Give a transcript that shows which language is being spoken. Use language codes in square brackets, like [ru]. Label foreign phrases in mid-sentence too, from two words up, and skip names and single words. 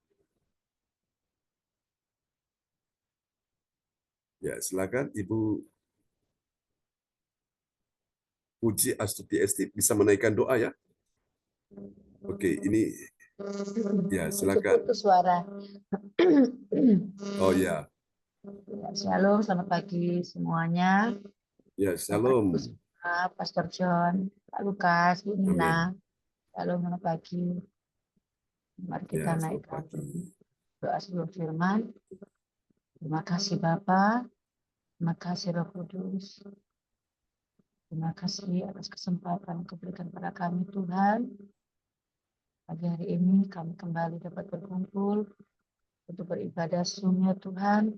[id] Ya, silakan Ibu Puji Astuti Esti bisa menaikkan doa ya. Oke, ini ya silakan. Putus suara. Oh ya, Shalom, selamat pagi semuanya. ya shalom. Pastor John, Pak Lukas, Bu Nina. Shalom, selamat pagi. Mari kita Ya, selamat naikkan pagi. doa sebelum firman. Terima kasih Bapa, terima kasih Roh Kudus. Terima kasih atas kesempatan yang diberikan pada kami Tuhan. Pagi hari ini kami kembali dapat berkumpul untuk beribadah sungguh Tuhan.